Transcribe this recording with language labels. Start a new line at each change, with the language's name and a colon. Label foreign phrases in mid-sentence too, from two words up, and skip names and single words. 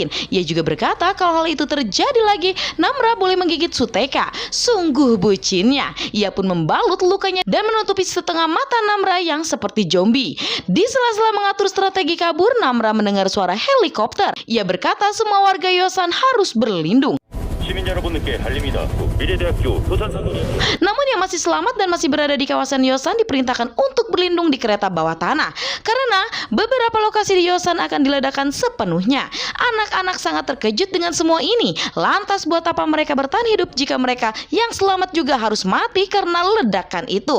Indonesian: Ia juga berkata kalau hal itu terjadi lagi, Namra boleh menggigit Suteka. Sungguh bucinnya. Ia pun membalut lukanya dan menutupi setengah mata Namra yang seperti zombie. Di sela-sela mengatur strategi kabur, Namra mendengar suara helikopter. Ia berkata semua warga Yosan harus berlindung.
Korean: 시민 여러분께 알립니다. 미래대학교 도산사거리.
Indonesian: Namun yang masih selamat dan masih berada di kawasan Yosan diperintahkan untuk berlindung di kereta bawah tanah karena beberapa lokasi di Yosan akan diledakkan sepenuhnya. Anak-anak sangat terkejut dengan semua ini. Lantas buat apa mereka bertahan hidup jika mereka yang selamat juga harus mati karena ledakan itu?